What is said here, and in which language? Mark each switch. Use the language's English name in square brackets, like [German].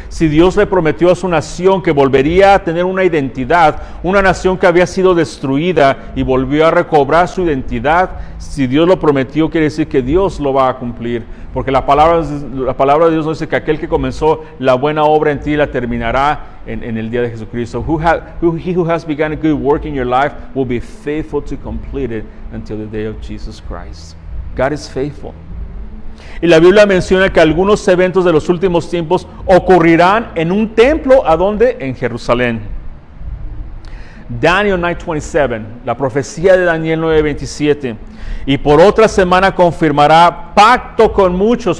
[Spanish] Si Dios le prometió a su nación que volvería a tener una identidad, una nación que había sido destruida y volvió a recobrar su identidad, si Dios lo prometió, quiere decir que Dios lo va a cumplir. Porque la palabra de Dios nos dice que aquel que comenzó la buena obra en ti la terminará en el día de Jesucristo. [English] He who has begun a good work in your life will be faithful to complete it until the day of Jesus Christ. God is faithful. [Spanish] Y la Biblia menciona que algunos eventos de los últimos tiempos ocurrirán en un templo, ¿a dónde? En Jerusalén. Daniel 9:27, la profecía de Daniel 9:27. Y por otra semana confirmará pacto con muchos.